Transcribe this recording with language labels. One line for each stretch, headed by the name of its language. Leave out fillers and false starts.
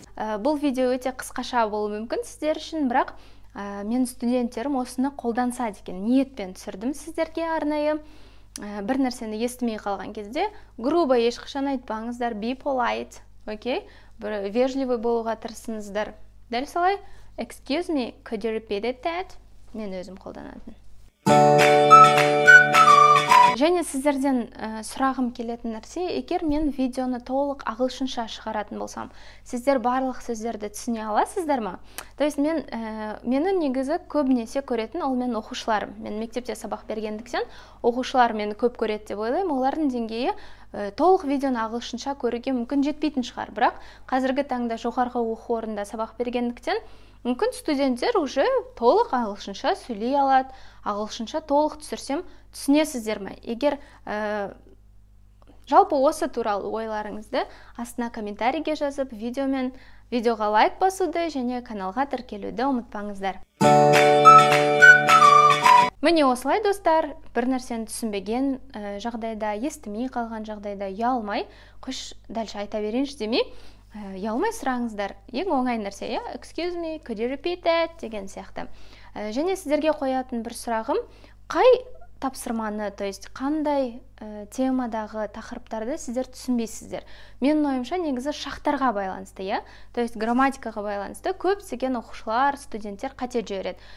Kazakh: Бұл видео өте қысқаша болуы мүмкін сіздер үшін, бірақ мен студенттерім осыны қолданса деген ниетпен түсірдім сіздерге арнайы. Бір нәрсені естімей қалған кезде грубо ешқашан айтпаңыздар,
English: be polite,
Kazakh: окей? Бір вежливый болуға тырысыңыздар. Дәл солай,
English: excuse me, could you repeat that?
Kazakh: Мен өзім қолданатын. Және сіздерден сұрағым келетін нәрсе, егер мен видеоны толық ағылшынша шығаратын болсам, сіздер барлық сөздерді түсіне аласыздар ма?
Russian: То есть
Kazakh: мені негізі көбінесе көретін ол мен оқушыларым. Мен мектепте сабақ бергендіктен оқушылар мені көп көреді деп ойлаймын. Олардың деңгейі толық видеоны ағылшынша көруге мүмкін жетпейтін шығар. Бірақ қазіргі таңда жоғарғы оқу орнында сабақ бергендіктен мүмкін студенттер уже толық ағылшынша сөйлей алады, ағылшынша толық түсірсем түсінесіздер ме? Егер жалпы осы туралы ойларыңызды астына комментарийге жазып, видеоға лайк басуды және каналға тіркелуді ұмытпаңыздар. Міне осылай достар, бір нәрсені түсінбеген жағдайда, естімей қалған жағдайда ұялмай, қош дәлше айта берейінші демей, ұялмай сұраңыздар. Ең оңай нәрсе,
English: excuse me, could you repeat that
Kazakh: деген сияқты. Және сіздерге қоятын бір сұрағым, қай тапсырманы,
Russian: то есть
Kazakh: қандай темадағы тақырыптарды сіздер түсінбейсіздер. Менің ойымша негізі шақтарға байланысты,
Russian: То есть
Kazakh: грамматикаға байланысты көптеген оқушылар, студенттер қате жібереді.